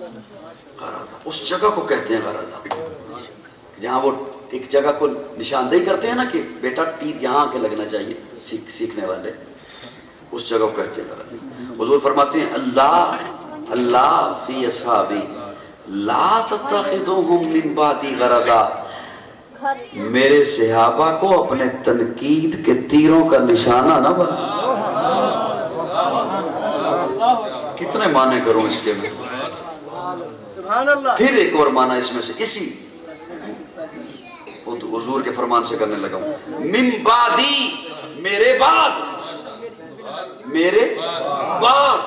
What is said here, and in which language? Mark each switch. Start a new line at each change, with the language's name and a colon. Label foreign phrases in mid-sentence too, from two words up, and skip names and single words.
Urdu: غرضا، اس جگہ کو کہتے ہیں غرضا، جہاں وہ ایک جگہ کو نشاندہی کرتے ہیں نا کہ بیٹا تیر یہاں کے لگنا چاہیے، سیکھنے والے، اس جگہ کو کہتے ہیں غرضا۔ حضور فرماتے ہیں
Arabic: اللہ فی اصحابی لا تتخذوہم من بعدی غرضا،
Urdu: میرے صحابہ کو اپنے تنقید کے تیروں کا نشانہ نہ بنا۔ کتنے معنی کروں اس کے میں؟ پھر ایک اور معنی اس میں سے، اسی حضور کے فرمان سے کرنے لگا ہوں،
Arabic: من بعدی،
Urdu: میرے بعد، میرے بعد۔